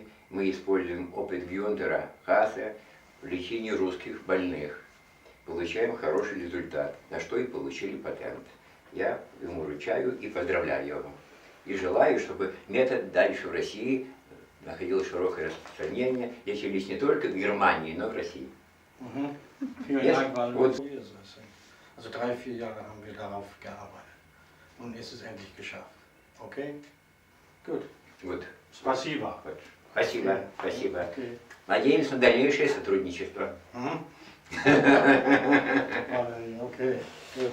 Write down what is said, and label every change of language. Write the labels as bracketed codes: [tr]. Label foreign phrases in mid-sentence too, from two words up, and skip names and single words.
[ru] Мы используем опыт Гюнтера Хаса в лечении русских больных. Получаем хороший результат, на что и получили патент. Я ему вручаю и поздравляю его. И желаю, чтобы метод дальше в России находил широкое распространение, лечились не только в Германии, но и в России. [de] Vielen Yes. Dank, weil Gut. also 3-4 Jahre haben wir darauf gearbeitet. Nun ist es endlich geschafft. Okay? Gut. [ru] Вот. Спасибо. Вот. Спасибо, спасибо. Okay. Надеемся на дальнейшее сотрудничество. [de] Okay. Gut.